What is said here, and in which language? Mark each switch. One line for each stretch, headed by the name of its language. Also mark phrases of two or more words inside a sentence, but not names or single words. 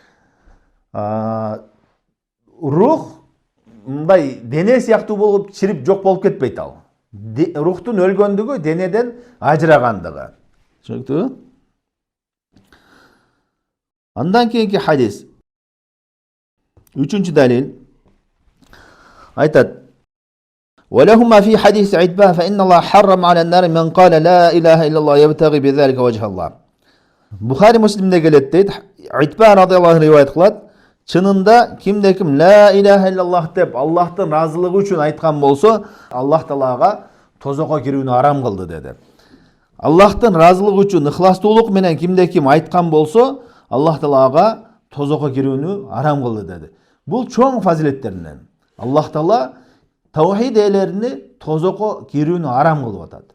Kyrgyz: Рух мындай дене сыяктуу болуп чирип жок болуп кетпейт ал. Рухтун өлгөндүгү денеден ажырагандыгы. Түшүнүктүбү? Андан кийинки хадис. Үчүнчү далил. Айтат:
Arabic: "ولهما في حديث عتبان فإن الله حرم على النار من قال لا إله إلا الله يبتغي بذلك وجه الله."
Kyrgyz: Бухари Муслимде келет дейт. Итбан радиаллаху риваят кылат. Чынында кимде ким
Arabic: لا إله إلا الله
Kyrgyz: деп Аллахтын разылыгы үчүн айткан болсо, Аллах Таалага тозокко кирүүнү арам кылды деди. Аллахтын разылыгы үчүн ыхластуулук менен кимде ким айткан болсо, Аллах Таалага тозокко кирүүнү арам кылды деди. Бул чоң фазилеттеринен. Аллах Таала таухид ээлерини тозокко кирүүнү арам кылып атат.